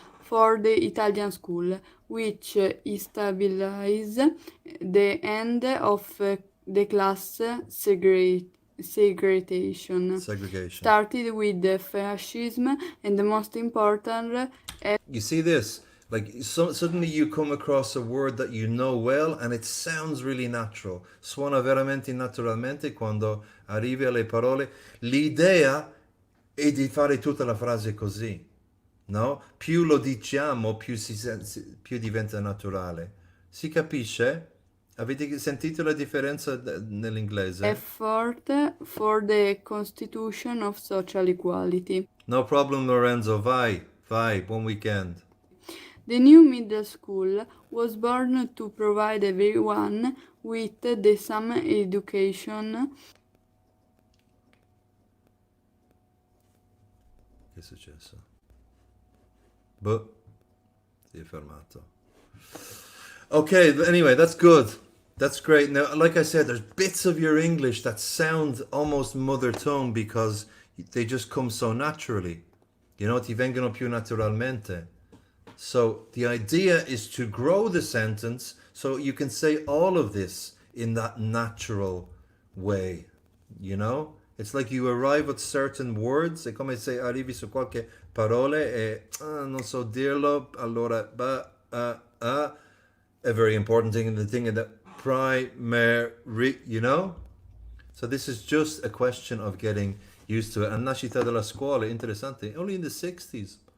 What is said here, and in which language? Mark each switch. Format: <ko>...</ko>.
<en>for the Italian school, which establishes the end of the class segregation, started with the fascism and the most important. You see this? Like suddenly you come across a word that you know well and it sounds really natural.</en> <it>Suona veramente naturalmente quando arrivi alle parole. L'idea è di fare tutta la frase così, no? Più lo diciamo, più diventa naturale. Si capisce? Avete sentito la differenza nell'inglese?</it> <en>Effort for the constitution of social equality. No problem,</en> <it>Lorenzo. Vai, buon weekend.</it> <en>The new middle school was born to provide everyone with the same education.</en> <it>Che è successo? Boh, si è fermato.</it> <en>Okay, anyway, that's good. That's great. Now, like I said, there's bits of your English that sound almost mother tongue because they just come so naturally. You know,</en> <it>ti vengono più naturalmente.</it> <en>So the idea is to grow the sentence so you can say all of this in that natural way. You know? It's like you arrive at certain words,</en> <it>è come se arrivi su qualche parole e non so dirlo, allora</it> <en>a very important thing, the thing that primary, you know? So this is just a question of getting used to it. And</en> <it>nascita della scuola, interessante,</it> <en>only in the 60s.</en>